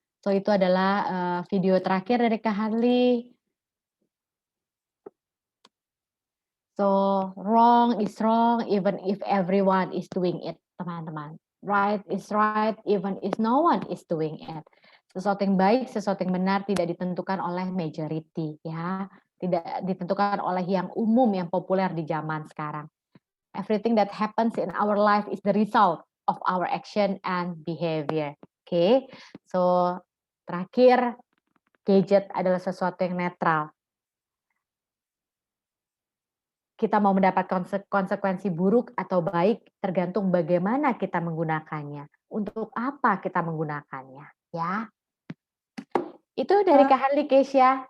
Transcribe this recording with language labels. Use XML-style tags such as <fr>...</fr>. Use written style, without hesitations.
<id>So itu adalah video terakhir dari Kak Harley.</id> <en>So wrong is wrong even if everyone is doing it, teman-teman. Right is right even if no one is doing it.</en> <id>Sesuatu yang baik, sesuatu yang benar tidak ditentukan oleh majority, ya. Tidak ditentukan oleh yang umum, yang populer di zaman sekarang.</id> <en>Everything that happens in our life is the result of our action and behavior.</en> <id>Oke, so terakhir, gadget adalah sesuatu yang netral. kita mau mendapat konsekuensi buruk atau baik tergantung bagaimana kita menggunakannya. Untuk apa kita menggunakannya, ya. Itu dari Kak Harli Keisha.</id>